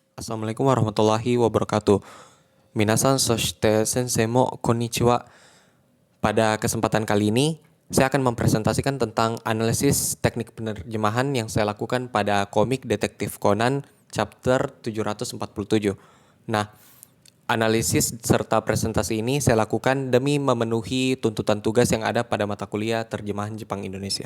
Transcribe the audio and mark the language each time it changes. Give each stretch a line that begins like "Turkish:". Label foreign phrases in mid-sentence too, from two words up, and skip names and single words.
Arabic: السلام عليكم ورحمة الله وبركاته.
Japanese: 皆さんそして先生もこんにちは.
Indonesian: Pada kesempatan kali ini, saya akan mempresentasikan tentang analisis teknik penerjemahan yang saya lakukan pada komik Detektif Conan chapter 747. Nah, analisis serta presentasi ini saya lakukan demi memenuhi tuntutan tugas yang ada pada mata kuliah terjemahan Jepang Indonesia.